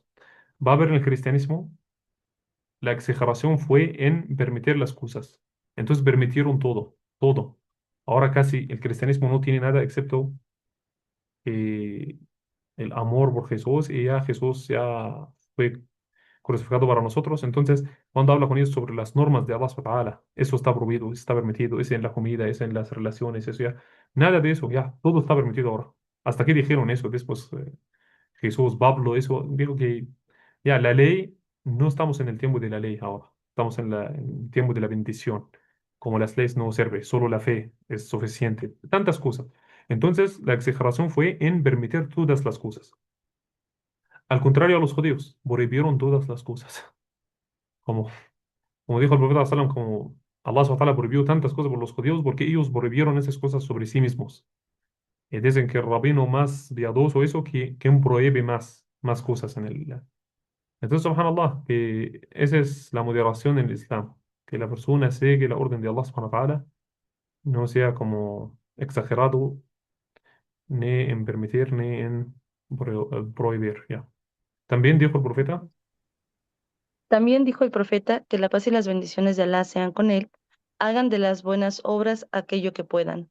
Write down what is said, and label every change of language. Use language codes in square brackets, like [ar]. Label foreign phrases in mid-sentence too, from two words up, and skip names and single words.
[es] Va a haber en el cristianismo, la exageración fue en permitir las cosas. Entonces permitieron todo, todo. Ahora casi el cristianismo no tiene nada excepto eh, el amor por Jesús y ya Jesús ya fue crucificado para nosotros. Entonces, cuando habla con ellos sobre las normas de [ar] الله سبحانه وتعالى, [es] eso está prohibido, está permitido, es en la comida, es en las relaciones, eso ya, nada de eso, ya, todo está permitido ahora. ¿Hasta qué dijeron eso? Después Jesús, Pablo, eso, dijo que ya la ley, no estamos en el tiempo de la ley ahora, estamos en el tiempo de la bendición. Como las leyes no sirven, solo la fe es suficiente, tantas cosas. Entonces, la exageración fue en permitir todas las cosas. Al contrario a los judíos, prohibieron todas las cosas. Como, como dijo el profeta sallam, como [ar] الله سبحانه وتعالى [es] prohibió tantas cosas por los judíos porque ellos prohibieron esas cosas sobre sí mismos. Y dicen que el rabino más piadoso eso que prohíbe más cosas en el... Entonces, subhanallah, que esa es la moderación en el Islam, que la persona sigue la orden de [ar] الله سبحانه وتعالى, [es] no sea como exagerado ni en permitir ni en prohibir, ya. También dijo el profeta, También dijo el profeta: que la paz y las bendiciones de Alá sean con él, hagan de las buenas obras aquello que puedan.